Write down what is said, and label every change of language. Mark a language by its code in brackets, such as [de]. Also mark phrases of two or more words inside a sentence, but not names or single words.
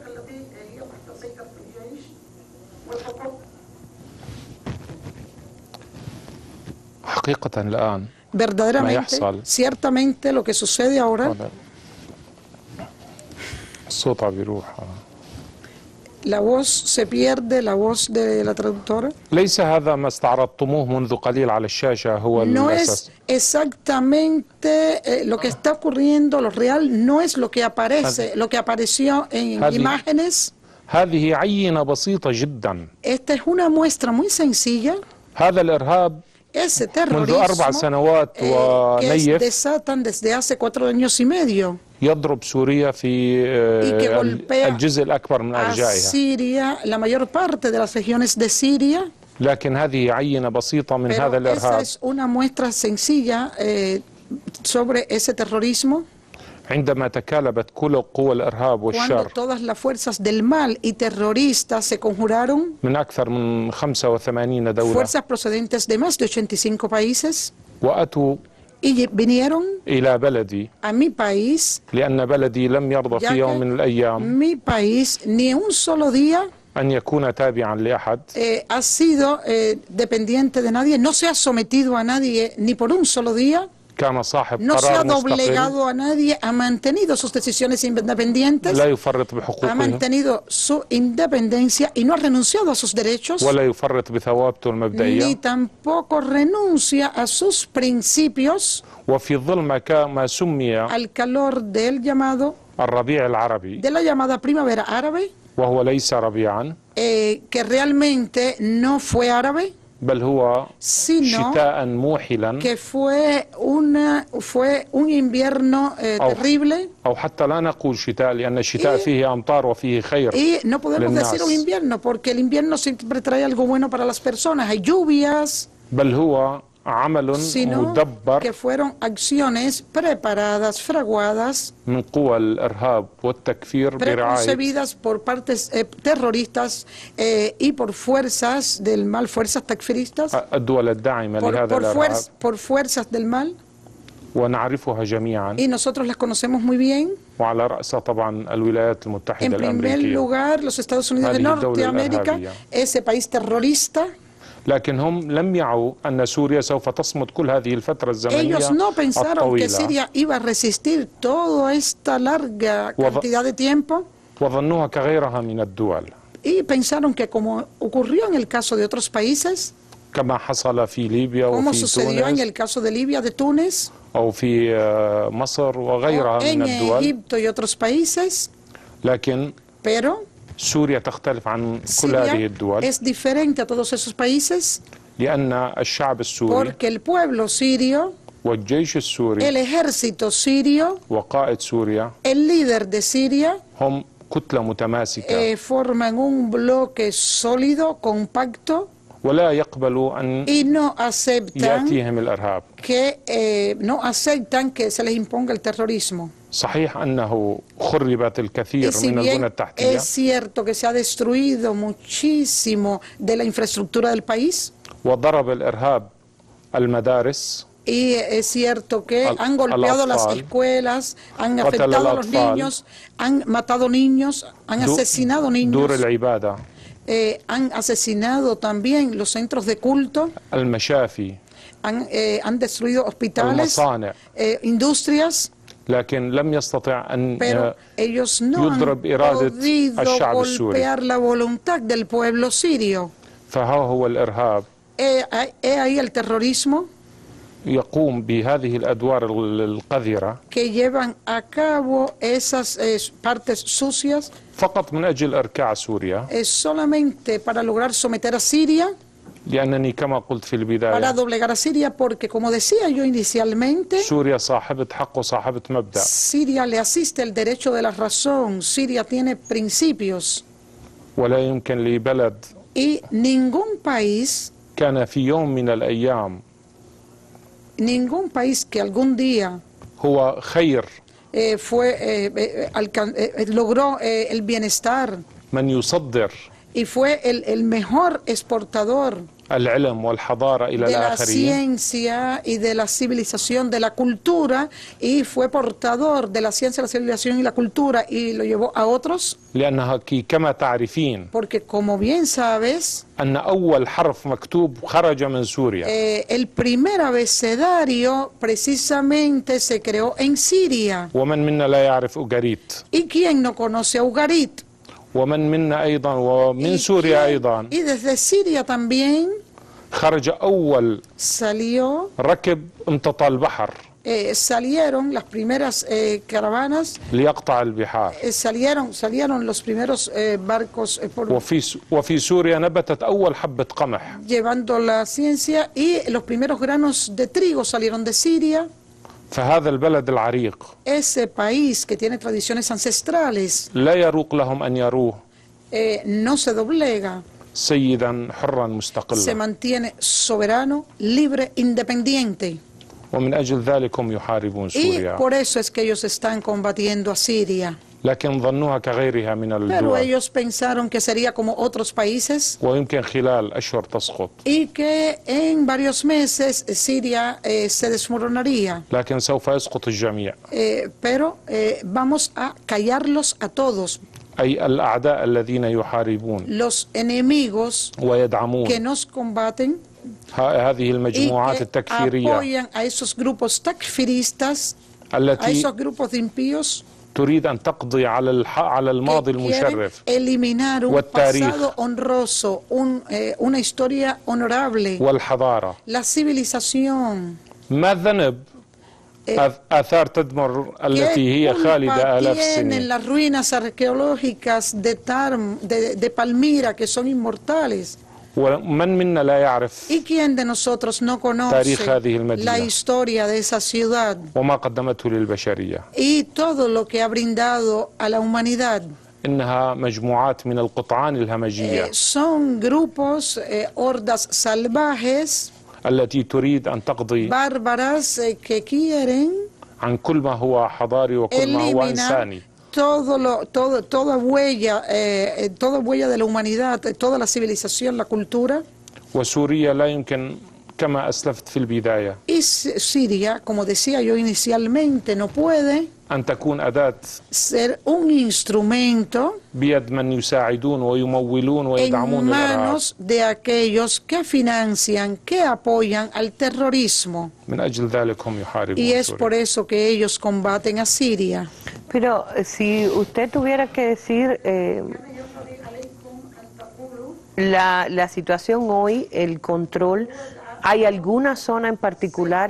[es] Verdaderamente, ciertamente lo que sucede ahora La voz se pierde, la voz de la traductora. [ar] ليس هذا ما استعرضتموه منذ قليل على الشاشة هو [es] No [ar] الأساس. [es] es exactamente lo que está ocurriendo, lo real, no es lo que aparece, lo que apareció en imágenes. [ar] هذه عينة بسيطة جدا. [es] Esta es una muestra muy sencilla. [ar] هذا الإرهاب [es] Ese [ar] منذ 4 [es] terrorismo [ar] سنوات [es] que [ar] ونيف [es] desatan desde hace 4 años y medio [ar] يضرب سوريا في [es] y que golpea [ar] الجزء الأكبر من [es] a [ar] أرجائها. [es] Siria, la mayor parte de las regiones de Siria. [ar] لكن هذه عينة بسيطة من هذا [es] Pero esa [ar] الإرهاب. [es] es una muestra sencilla sobre ese terrorismo. [ar] عندما تكالبت كل قوى الإرهاب [es] Cuando [ar] والشر [es] todas las fuerzas del mal y terroristas se conjuraron, [ar] من أكثر من 85 دولة [es] fuerzas procedentes de más de 85 países, [ar] وأتوا [es] y vinieron [ar] إلى بلدي [es] a mi país, [ar] لأن بلدي لم يرضى [es] ya [ar] في يوم [es] que [ar] من الأيام [es] mi país ni un solo día [ar] أن يكون تابعا لأحد. [es] ha sido dependiente de nadie, no se ha sometido a nadie ni por un solo día, [ar] كان صاحب [es] no se ha [ar] قرار مستقل [es] doblegado a nadie, ha mantenido sus decisiones independientes, [ar] لا يفرط [es] ha [ar] بحقوقه [es] mantenido su independencia y no ha renunciado a sus derechos, [ar] ولا يفرط بثوابته [es] ni [ar] المبدئية. [es] tampoco renuncia a sus principios [ar] وفي ظل ما سمي [es] al calor del llamado, [ar] الربيع العربي [es] de la llamada primavera árabe, [ar] وهو ليس ربيعا [es] que realmente no fue árabe, [ar] بل هو [es] sino [ar] شتاء موحلا [es] que fue un invierno terrible, [ar] أو حتى لا نقول شتاء لأن الشتاء فيه أمطار وفيه خير [es] y no podemos [ar] للناس. [es] decir un invierno porque el invierno siempre trae algo bueno para las personas, hay lluvias, [ar] بل هو عمل [es] sino [ar] مدبر [es] que fueron acciones preparadas, fraguadas, [ar] من قوى الإرهاب والتكفير برعاية [es] preconcebidas por partes terroristas y por fuerzas del mal, fuerzas takfiristas, [ar] الدول الداعمة لهذا الإرهاب [es] por fuerzas del mal, [ar] ونعرفها جميعا [es] y nosotros las conocemos muy bien. [ar] وعلى رأسها طبعا الولايات [es] En [ar] المتحدة [es] primer [ar] الأمريكية. [es] lugar, los Estados Unidos de [ar] هذه الدولة [es] Norteamérica, [ar] الإرهابية. [es] ese país terrorista. [ar] لكن هم لم يعوا أن سوريا سوف تصمد كل هذه الفترة الزمنية [es] Ellos no pensaron que [ar] الطويلة [es] Siria iba a resistir toda esta larga cantidad de tiempo, [ar] وظنوها كغيرها من الدول [es] y pensaron que, como ocurrió en el caso de otros países, [ar] كما حصل في ليبيا [es] como [ar] وفي [es] sucedió en [ar] تونس [es] el caso de Libia, de Túnez, [ar] أو في مصر وغيرها [es] o en [ar] من الدول. [es] Egipto y otros países, [ar] لكن [es] pero [ar] سوريا تختلف عن كل هذه [es] Siria [ar] الدول [es] es diferente a todos esos países [ar] لأن الشعب السوري [es] porque el pueblo sirio, [ar] والجيش السوري [es] el ejército sirio, [ar] وقائد سوريا [es] el líder de Siria, [ar] هم كتلة متماسكة [es] forman un bloque sólido, compacto, [ar] ولا يقبلوا أن [es] y no aceptan [ar] يأتيهم الإرهاب. [es] que se les imponga el terrorismo. [ar] صحيح أنه خربت الكثير [es] Y si [ar] من البنى [es] bien [ar] التحتية [es] es cierto que se ha destruido muchísimo de la infraestructura del país, [ar] وضرب الإرهاب المدارس [es] y es cierto que han golpeado las [ar] al-atfal, [es] escuelas, han [ar] قتل [es] afectado a los [ar] al-atfal, [es] niños, han matado niños, han asesinado [ar] دور [es] niños, [ar] العبادة [es] han asesinado también los centros de culto, [ar] المشافي [es] han destruido hospitales, [ar] المصانع [es] industrias, [ar] لكن لم يستطع أن [es] pero ellos no han [ar] يضرب إرادة [es] podido [ar] الشعب السوري. [es] golpear la voluntad del pueblo sirio. [ar] فها هو الإرهاب [es] Ahí el terrorismo [ar] يقوم بهذه الأدوار القذرة [es] que llevan a cabo esas partes sucias [ar] فقط من أجل إركاع سوريا [es] solamente para lograr someter a Siria, [ar] لأنني كما قلت في [es] para [ar] البداية [es] doblegar a Siria, porque como decía yo inicialmente, [ar] سوريا صاحبة حق وصاحبة مبدأ [es] Siria le asiste el derecho de la razón, Siria tiene principios [ar] ولا يمكن لبلد [es] y ningún país [ar] كان في يوم من الأيام [es] que algún día [ar] هو خير [es] logró el bienestar [ar] من يصدر [es] y fue el mejor exportador [ar] العلم والحضارة إلى [es] de la [ar] الآخرين [es] ciencia y de la civilización, de la cultura, y fue portador de la ciencia, la civilización y la cultura y lo llevó a otros, [ar] لأنها كما تعرفين [es] porque como bien sabes, [ar] أن أول حرف مكتوب خرج من سوريا [es] el primer abecedario precisamente se creó en Siria. [ar] ومن منا لا يعرف أوغاريت [es] ¿Y quién no conoce a Ugarit? [ar] ومن منا أيضا ومن سوريا أيضا [es] y desde Siria también [ar] خرج أول [es] salió, [ar] ركب امتطى البحر [es] salieron las primeras caravanas, [ar] ليقطع البحار. [es] salieron los primeros barcos [ar] وفي سوريا نبتت أول حبة قمح. [es] llevando la ciencia, y los primeros granos de trigo salieron de Siria. [ar] فهذا البلد العريق [es] Ese país que tiene tradiciones ancestrales [ar] لا يروق لهم أن يروه [es] no se doblega, [ar] سيدا حرا [es] se [ar] مستقلا، [es] mantiene soberano, libre, independiente. [ar] ومن أجل ذلك هم يحاربون [es] Y [ar] سوريا، [es] por eso es que ellos están combatiendo a Siria. [ar] لكن ظنوها كغيرها من [es] Pero [ar] الدول، [es] ellos pensaron que sería como otros países [ar] ويمكن خلال أشهر تسقط، [es] y que en varios meses Siria se desmoronaría. [ar] لكن سوف يسقط الجميع، [es] Pero vamos a callarlos a todos. [ar] أي الأعداء الذين يحاربون [es] Los enemigos [ar] ويدعمون [es] que nos combaten [ar] هذه [es] y [ar] المجموعات [es] que [ar] التكفيرية [es] apoyan a esos grupos takfiristas, a [ar] التي [es] esos grupos de impíos [ar] تريد أن تقضي على الماضي [es] que quieren [ar] المشرف [es] eliminar un [ar] والتاريخ [es] pasado honroso, una historia honorable, [ar] والحضارة. [es] la civilización. [ar] ما الذنب آثار تدمر التي هي [es] ¿Qué [ar] خالدة [es] culpa [ar] آلاف [es] tienen [ar] السنين؟ [es] las ruinas arqueológicas de Palmira, que son inmortales? [ar] ومن منا لا يعرف [es] ¿Y quién de nosotros no conoce [ar] تاريخ هذه المدينة [es] la historia de esa ciudad [ar] وما قدمته للبشرية؟ [es] y todo lo que ha brindado a la humanidad? [ar] إنها مجموعات من القطعان الهمجية [es] Son grupos, hordas salvajes, [ar] التي تريد أن تقضي [es] bárbaras, que quieren [ar] عن كل ما هو حضاري وكل ما هو [es] eliminar [ar] إنساني. [es] toda huella de la humanidad, toda la civilización, la cultura. [ar] وسوريا لا يمكن كما أسلفت في البداية [es] Y Siria, como decía yo inicialmente, no puede [ar] أن تكون أداة [es] ser un instrumento [ar] بيد من يساعدون ويمولون [es] en [ar] ويدعمون الإرهاب. [es] manos de aquellos que financian, que apoyan al terrorismo. [ar] من أجل ذلك هم [es] Y [ar] يحاربون [es] es por [ar] سوريا. [es] eso que ellos combaten a Siria. Pero si usted tuviera que decir la situación hoy, el control, ¿hay alguna zona en particular?